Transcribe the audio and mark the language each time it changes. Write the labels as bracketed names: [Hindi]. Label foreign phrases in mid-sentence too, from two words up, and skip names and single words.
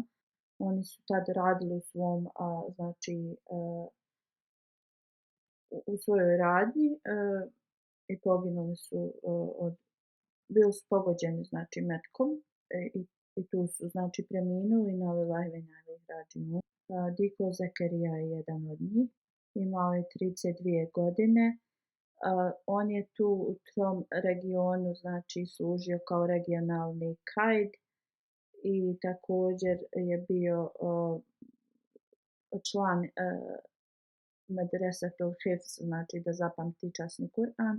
[Bosnian] Oni su tad radili u svom znači u svojoj radnji i poginuli su bili su pogođeni znači metkom i tu su znači preminuli [Arabic] إنا لله وإنا إليه راجعون. [Bosnian] Diko Zakarija je jedan od njih, imao je 32 godine. On je tu u tom regionu znači služio kao regionalni kaid i također je bio član Medresetul Hifz, znači da zapamti časni Kur'an.